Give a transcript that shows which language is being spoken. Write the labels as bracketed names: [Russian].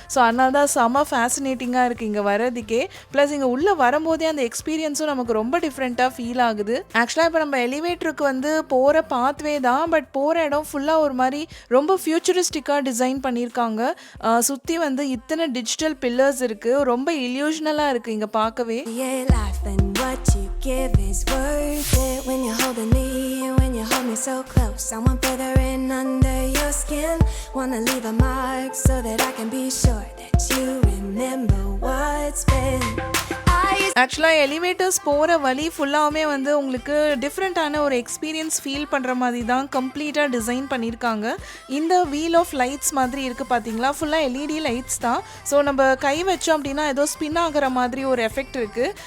[Tamil] So அதனால தான் செம்ம ஃபேசினேட்டிங்காக இருக்குது இங்கே வர்றதுக்கே. ப்ளஸ் இங்கே உள்ளே வரும்போதே அந்த எக்ஸ்பீரியன்ஸும் நமக்கு ரொம்ப டிஃப்ரெண்ட்டாக ஃபீல் ஆகுது. ஆக்சுவலாக இப்போ நம்ம எலிவேட்டருக்கு வந்து போகிற பாத்வே தான், பட் போகிற இடம் ஃபுல்லாக ஒரு மாதிரி ரொம்ப ஃபியூச்சரிஸ்டிக்காக டிசைன் பண்ணியிருக்காங்க. சுற்றி வந்து இத்தனை டிஜிட்டல் பில்லர்ஸ் இருக்குது. ரொம்ப இல்யூஷனலாக இருக்குது இங்கே பார்க்கவே. [English] What you give is worth it when you're holding me and when you hold me so close. I want further in under your skin. Wanna leave a mark so that I can be sure that you remember what's been. [Tamil] ஆக்சுவலாக elevators போகிற வழி ஃபுல்லாகவே வந்து உங்களுக்கு டிஃப்ரெண்ட்டான ஒரு experience feel பண்ணுற மாதிரி தான் கம்ப்ளீட்டாக டிசைன் பண்ணியிருக்காங்க. இந்த வீல் ஆஃப் லைட்ஸ் மாதிரி இருக்குது பார்த்தீங்களா, ஃபுல்லாக எல்இடி லைட்ஸ் தான். ஸோ நம்ம கை வச்சோம் அப்படின்னா ஏதோ ஸ்பின் ஆகிற மாதிரி ஒரு எஃபெக்ட் இருக்குது.